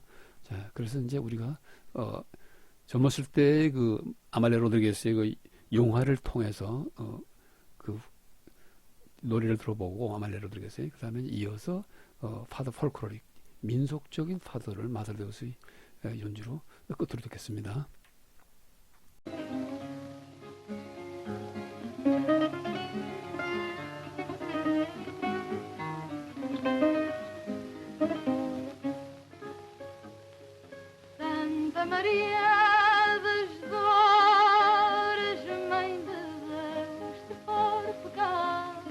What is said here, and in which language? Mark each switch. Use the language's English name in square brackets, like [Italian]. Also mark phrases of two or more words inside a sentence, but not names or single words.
[Korean] 자, 그래서 이제 우리가 젊었을 때 그 아말리아 로드리게스의 그 용화를 통해서 그 노래를 들어보고 아말리아 로드리게스의 그다음에 이어서 파도 폴클로릭 민속적인 파도를 마드르데우스의 연주로 끝으로 듣겠습니다. [Portuguese] Santa Maria das Dores, Mãe de Deus, se for pecado.